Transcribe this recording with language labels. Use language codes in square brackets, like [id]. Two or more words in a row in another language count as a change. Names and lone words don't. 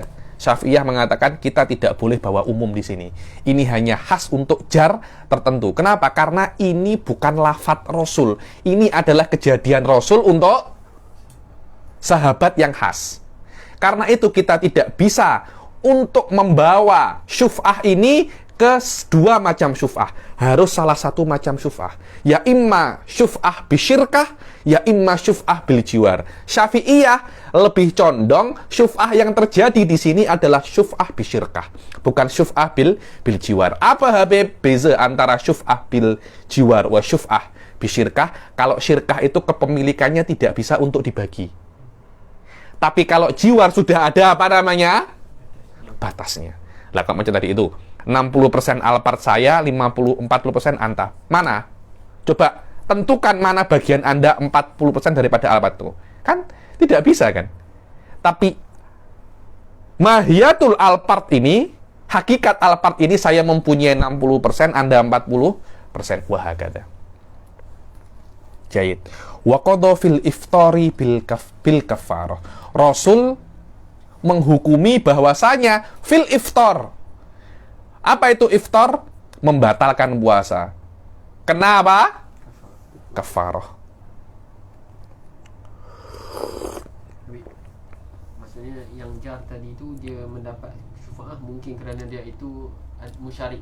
[id] Syafi'iyah mengatakan kita tidak boleh bawa umum di sini. Ini hanya khas untuk jar tertentu. Kenapa? Karena ini bukan lafadz Rasul. Ini adalah kejadian Rasul untuk sahabat yang khas. Karena itu kita tidak bisa untuk membawa syuf'ah ini ke dua macam syuf'ah. Harus salah satu macam syuf'ah. [ar] يا إما شفعة بالشركة يا إما شفعة بالجوار. [id] Syafi'iyah lebih condong syuf'ah yang terjadi di sini adalah [ar] شفعة بالشركة, [id] bukan [ar] شفعة بالجوار. [id] Apa Habib beza antara [ar] شفعة بالجوار وشفعة بالشركة? [id] Kalau syirkah itu kepemilikannya tidak bisa untuk dibagi. Tapi kalau jiwar sudah ada apa namanya? Batasnya. Lah kalau macam tadi itu 60% Alphard saya, 40% Anta. Mana? Coba tentukan mana bagian Anda 40% daripada Alphard itu. Kan tidak bisa kan? Tapi mahiyatul Alphard ini, hakikat Alphard ini saya mempunyai 60%, Anda 40%. [ar] واه، هكذا. جيد. وقضى في الإفطار بالكفارة. [id] Rasul menghukumi bahwasanya [ar] في الإفطار. [id] Apa itu iftar? Membatalkan puasa. Kenapa? Kafarah. Maksudnya yang jar tadi itu dia mendapat syufa'ah mungkin kerana dia itu musyarik.